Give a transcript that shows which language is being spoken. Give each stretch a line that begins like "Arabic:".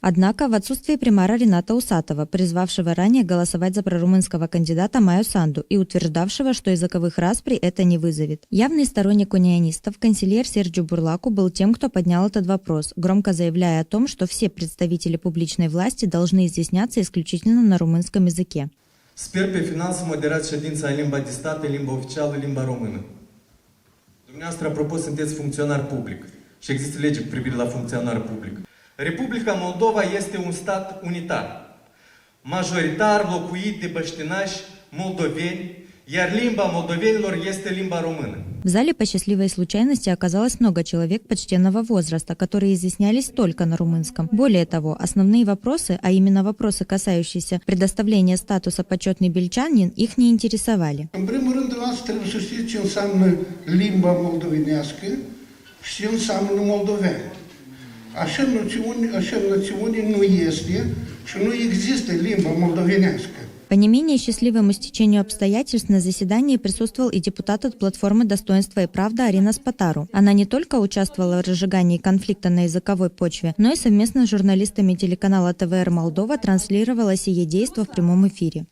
Russian: Однако в отсутствие примара Рината Усатова, призвавшего ранее голосовать за прорумынского кандидата Майю Санду и утверждавшего, что языковых распри это не вызовет. Явный сторонник унионистов, канцельер Серджио Бурлаку был тем, кто поднял этот вопрос, громко заявляя о том, что все представители публичной власти должны изъясняться исключительно на румынском языке.
Romanian: Sper pe final să moderați ședința în limba de stat, în limba oficială, limba română. Dumneavoastră, apropo, sunteți funcționar public și există lege cu privire la funcționar public. Republica Moldova este un stat unitar, majoritar locuit de băștinași moldoveni, iar limba moldovenilor este limba română.
Russian: В зале по счастливой случайности оказалось много человек почтенного возраста, которые изъяснялись только на румынском. Более того, основные вопросы, а именно вопросы, касающиеся предоставления статуса «почетный бельчанин», их не интересовали.
Romanian: În primul rând, trebuie să știți ce înseamnă limba moldovenească și ce înseamnă moldovean. Așa națiune nu este și nu există limba moldovenească.
Russian: По не менее счастливому стечению обстоятельств на заседании присутствовал и депутат от платформы «Достоинство и правда» Арина Спатару. Она не только участвовала в разжигании конфликта на языковой почве, но и совместно с журналистами телеканала ТВР Молдова транслировала сие действо в прямом эфире.